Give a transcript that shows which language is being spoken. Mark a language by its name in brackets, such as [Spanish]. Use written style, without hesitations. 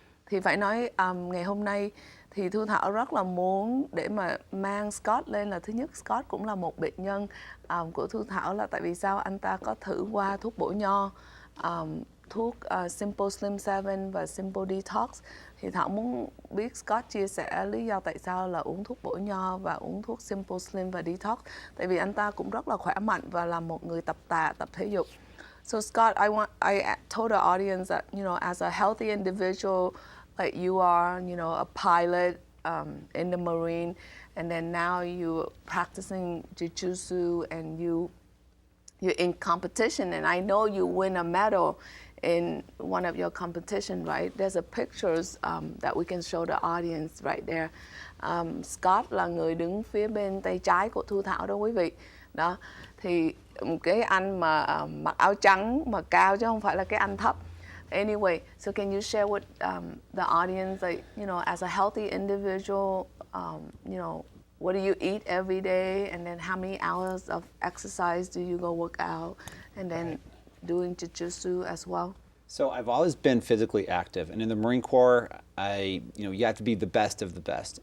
[Vietnamese] Thì phải nói ngày hôm nay thì Thu Thảo rất là muốn để mà mang Scott lên là thứ nhất, Scott cũng là một bệnh nhân của Thu Thảo, là tại vì sao anh ta có thử qua thuốc bổ nho, thuốc Simple Slim 7 và Simple Detox. Thì Thảo muốn biết Scott chia sẻ lý do tại sao là uống thuốc bổ nho và uống thuốc Simple Slim và Detox. Tại vì anh ta cũng rất là khỏe mạnh và là một người tập thể dục. [English] So Scott, I told the audience that, you know, as a healthy individual, like you are, you know, a pilot in the Marine, and then now you're practicing jiu-jitsu and you're in competition, and I know you win a medal in one of your competition, right? There's a pictures that we can show the audience right there. [Vietnamese] Scott là người đứng phía bên tay trái của Thu Thảo đó quý vị. Đó, thì cái anh mà mặc áo trắng mà cao chứ không phải là cái anh thấp. [English] Anyway, so can you share with the audience, like, you know, as a healthy individual, you know, what do you eat every day, and then how many hours of exercise do you go work out, and then doing jiu-jitsu as well? So I've always been physically active, and in the Marine Corps, you have to be the best of the best.